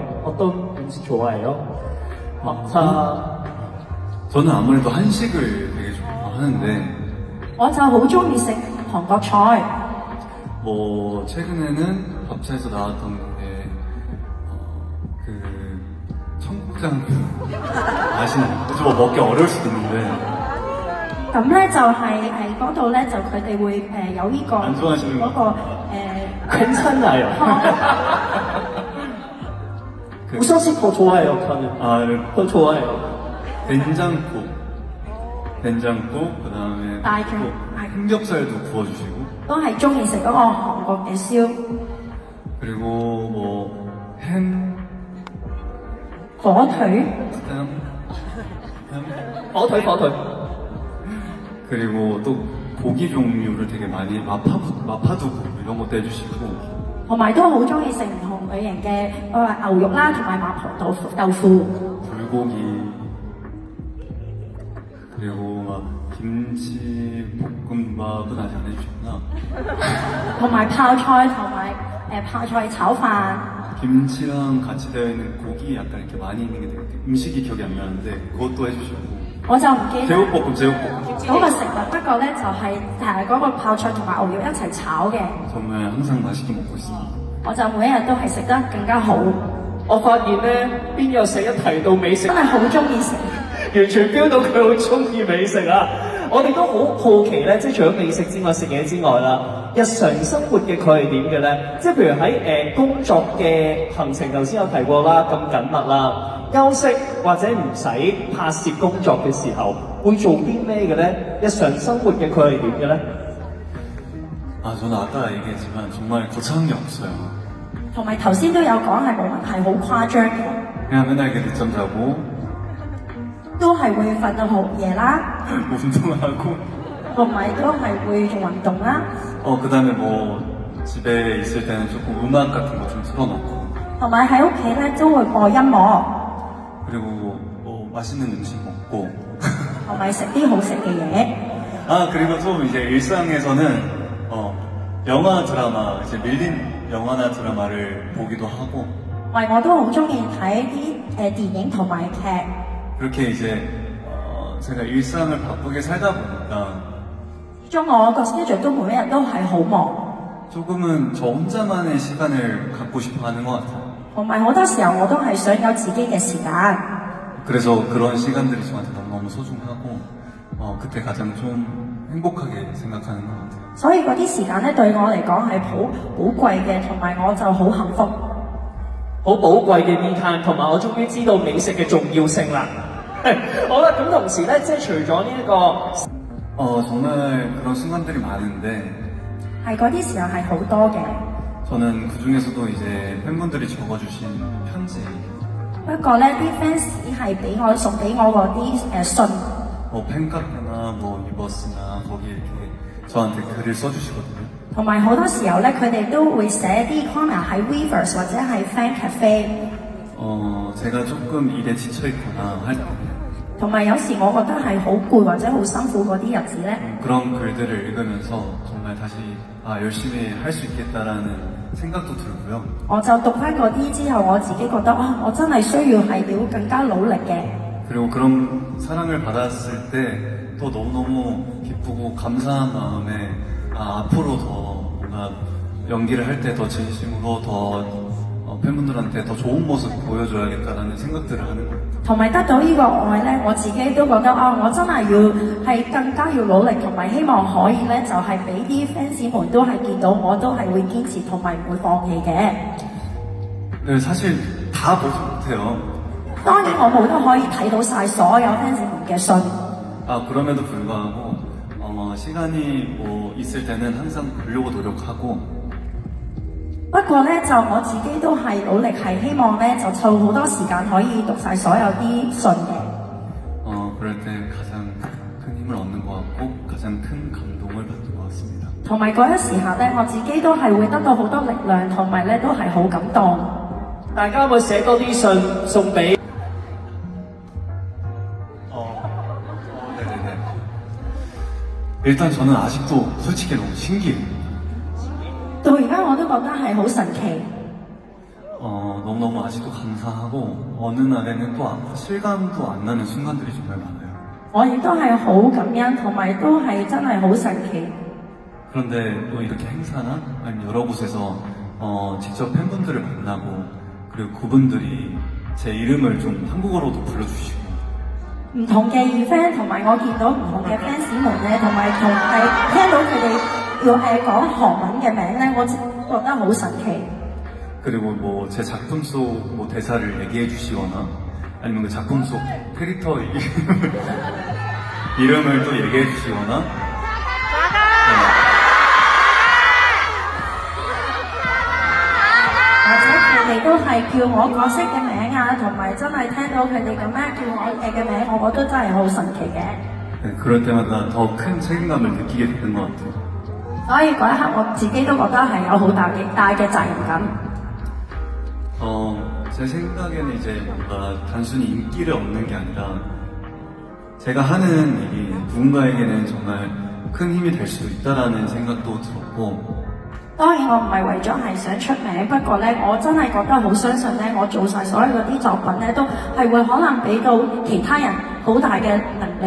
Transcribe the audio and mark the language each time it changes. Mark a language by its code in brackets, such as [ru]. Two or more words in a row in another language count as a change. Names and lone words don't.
[ko] 어떤 음식 좋아해요? 막차. 저는 아무래도 한식을 되게 좋아하는데 [yue] 我就好中意食韓國菜， [ko] 뭐 최근에는 밥차에서 나왔던 게 그 청국장 맛있는 좀 먹기 어려울 수도 있는데 [yue] 咁咧就係嗰度咧就佢哋會有呢個 [ko] 안 좋아하시는 [yue] 嗰個 [ko] 괜찮아요. 우선 더 좋아해요, 저는. 더 좋아해요. 된장국 그다음에 다이중. 또 삼겹살도 구워주시고 [yue] 都係中意食嗰個韓國嘅燒 [ko] 그리고 뭐 햄, [yue] 火腿， [ko] 버터. 그리고 또 고기 종류를 되게 많이 마파두부 이런 것도 해주시고 [yue] 同埋都好中意食唔同類型嘅牛肉啦，同埋麻婆豆腐。 [ko] 불고기 그리고 막 김치 볶음밥은 아직 안 해주셨구나. [yue] 同埋泡菜同埋泡菜炒飯， [ko] 김치랑 같이 되어 있는 고기 약간 이렇게 많이 있는 게 되게 음식이 기억이 안 나는데 그것도 해주시고 [yue] 我就唔記得 [ko] 제육볶음, 제육볶음. [yue] 嗰個食物，不過咧就係嗰個泡菜同埋牛肉一齊炒嘅， 정말 항상 맛있게 먹고 있습니다. 我就每一日都係食得更加好，我發現咧，邊有成一提到美食真，係好中意食。完全 feel 到佢好中意美食啊！我哋都好好奇咧，即係除咗美食之外，食嘢之外啦，日常生活嘅佢係點嘅咧？即係譬如喺工作嘅行程，頭先有提過啦，咁緊密啦，休息或者唔使拍攝工作嘅時候，會做啲咩嘅咧？日常生活嘅佢係點嘅咧？ [ko] 아, 저는 아까 얘기했지만 정말 거창한 게 없어요. [yue] 同埋頭先都有講係冇問題，好誇張嘅， [ko] 그냥 맨날 이렇게 늦잠 자고 [yue] 都係會瞓到好夜啦， [ko] 뭐 운동하고 [yue] 同埋都係會做運動啦， [ko] 그다음에 뭐 집에 있을 때는 조금 음악 같은 거 좀 틀어놓고 [yue] 同埋喺屋企咧都會播音樂， [ko] 그리고 뭐 맛있는 음식 먹고 [yue] 同埋食啲好食嘅嘢。 [ko] 아 그리고 좀 이제 일상에서는 영화 드라마 이제 밀린 영화나 드라마를 보기도 하고 [yue] 喂，我都好中意睇啲電影同埋劇。 [ko] 그렇게 이제 제가 일상을 바쁘게 살다 보니까 [yue] 始終我個 schedule 都每一日都係好忙， [ko] 조금은 저 혼자만의 시간을 갖고 싶어 하는 것 같아요. [yue] 同埋好多時候我都係想有自己嘅時間， [ko] 그래서 그런 시간들이 저한테 너무너무 소중하고 그때 가장 좀 행복하게 생각하는 것 같아요. [yue] 所以嗰啲時間咧對我嚟講係好寶貴嘅，同埋我就好幸福。好寶貴嘅 [en] me time， [yue] 同埋我終於知道美食嘅重要性啦。好啦，咁同時咧，即係除咗呢一個 [ko] 정말 그런 순간들이 많은데 [yue] 係嗰啲時候係好多嘅， [ko] 저는 그 중에서도 이제 팬분들이 적어주신 편지 [yue] 不過咧啲 fans 係俾我送俾我嗰啲信， [ko] 뭐 팬카페나 뭐 리버스나 거기 이렇게 저한테 글을 써주시거든요. [yue] 同埋好多時候咧佢哋都會寫啲 comment 喺 Weverse 或者係 Fan Cafe， [ko] 제가 조금 일에 지쳐있거나 할 때 [yue] 同埋有時我覺得係好攰或者好辛苦嗰啲日子咧。 [ko] 그런 글들을 읽으면서 정말 다시 열심히 할 수 있겠다라는 생각도 들고요. [yue] 我就讀翻嗰啲之後，我自己覺得啊，我真係需要係要更加努力嘅。 [ko] 그리고 그런 사랑을 받았을 때 또 너무너무 기쁘고 감사한 마음에 앞으로 더 뭔가 연기를 할 때 더 진심으로 더 팬분들한테 더 좋은 모습 보여줘야겠다라는 생각들을 하는 거예요. [yue] 同埋得到呢個愛咧，我自己都覺得啊，我真係要係更加要努力，同埋希望可以咧，就係俾啲 fans 們都係見到我都係會堅持同埋唔會放棄嘅。 [ko] 네, 사실 다 보지 못해요. [yue] 當然我冇都可以睇到晒所有 fans 們嘅信， [ko] 그럼에도 불구하고 시간이 뭐 있을 때는 항상 보려고 노력하고 [yue] 不過咧就我自己都係努力，係希望咧就湊好多時間可以讀晒所有啲信嘅。 [ko] 그럴 때 가장 큰 힘을 얻는 것 같고 가장 큰 감동을 받는 것 같습니다. [yue] 同埋嗰一時刻咧，我自己都係會得到好多力量，同埋咧都係好感動。大家會寫多啲信送俾 [ko] 네네네. 일단 저는 아직도 솔직히 너무 신기해요. [yue] 到而家我都覺得係好神奇。 [ko] 너무너무 아직도 감사하고 어느 날에는 또 실감도 안 나는 순간들이 정말 많아요. [yue] 我亦都係好感恩，同埋都係真係好神奇。 [ko] 그런데 또 이렇게 행사나 아니면 여러 곳에서 직접 팬분들을 만나고 그리고 그분들이 제 이름을 좀 한국어로도 불러주시고 [yue] 唔同嘅 event 同埋我見到唔同嘅 fans 們咧，同埋聽到佢哋要講韓文嘅名咧，我覺得好神奇。 [ko] 그리고 뭐 제 작품 속 뭐 대사를 얘기해 주시거나 아니면 그 작품 속 캐릭터 이름을 또 얘기해 주시거나 [yue] 或者佢哋都係叫我角色嘅名啊，同埋真係聽到佢哋咁樣叫我嘅名，我覺得真係好神奇嘅。 [ko] 네, 그럴 때마다 더 큰 책임감을 느끼게 되는 것 같아요. [yue] 所以嗰一刻我自己都覺得係有好大嘅責任感。 [ko] 제 생각에는 이제 뭔가 단순히 인기를 얻는 게 아니라 제가 하는 일이 누군가에게는 정말 큰 힘이 될 수도 있다라는 생각도 들었고 [yue] 當然我唔係為咗係想出名，不過咧我真係覺得好相信咧，我做晒所有嗰啲作品咧，都係會可能俾到其他人好大嘅能力。